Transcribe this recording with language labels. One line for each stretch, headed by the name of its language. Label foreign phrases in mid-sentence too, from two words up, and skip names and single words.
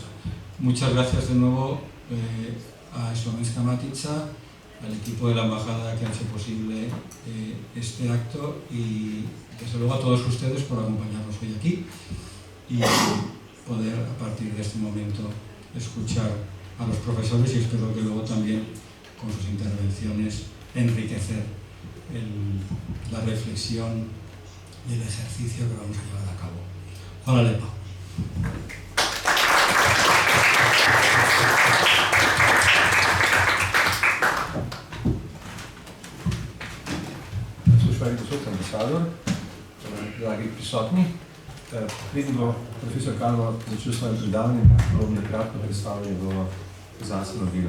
Spanish: Muchas gracias de nuevo a Slovenska Matica, al equipo de la embajada que ha hecho posible este acto y desde luego a todos ustedes por acompañarnos hoy aquí y poder a partir de este momento escuchar a los profesores y espero que luego también con sus intervenciones enriquecer la reflexión y el ejercicio que vamos a llevar a cabo.
Slovenian: Hvala lepa. Spoštovani gospod ambasador, dragi prisotni, preden bo profesor Calvo začel s svojim predavanjem, bom nakratko predstavil njegovo znanstveno delo.